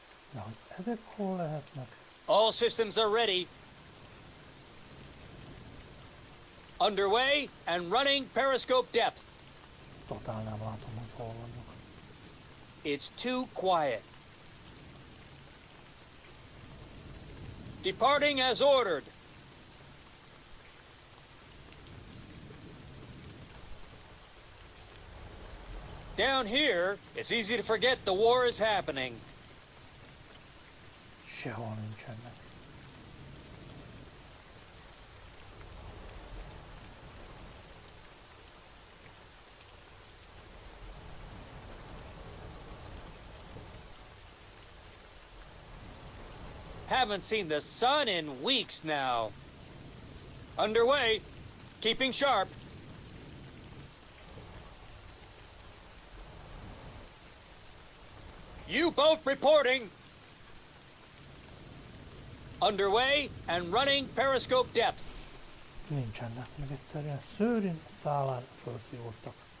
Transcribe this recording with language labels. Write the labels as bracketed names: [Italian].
[Hungarian] Na, hogy ezek hol lehetnek? [English] All systems are ready. Underway and running periscope depth. [Hungarian] Totál nem látom, hogy hol vannak. [English] It's too quiet. Departing as ordered. Down here, it's easy to forget the war is happening. [Hungarian] Sehol nincsenek. [English] Haven't seen the sun in weeks now. Underway, keeping sharp. U-boat reporting. Underway and running periscope depth. [Hungarian] Nincsenek, meg egyszerűen szőrűn szálán felszívottak.